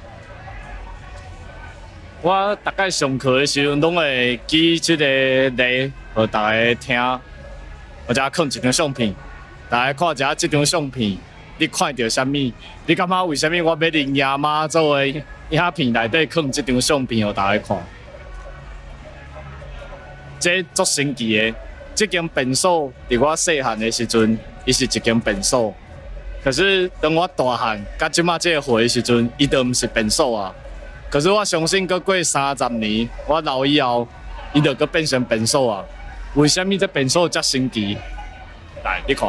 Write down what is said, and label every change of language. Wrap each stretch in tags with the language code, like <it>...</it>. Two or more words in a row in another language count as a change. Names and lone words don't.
<nan>我大概上课的时候，拢会举即个例，互大家听，或者放一张相片，大家看一下即张相片。你看到啥物？你感觉为虾米我要恁爷妈做的影片内底放即张相片，互大家看？这足神奇的！这间便所伫我细汉的时阵，伊是一间便所。可是当我大汉，甲即马这个岁的时阵，伊就毋是便所啊。可是我相信，搁过30年，我老以后，伊就搁变成便所啊。为虾米这便所遮神奇？来，你看。</nan>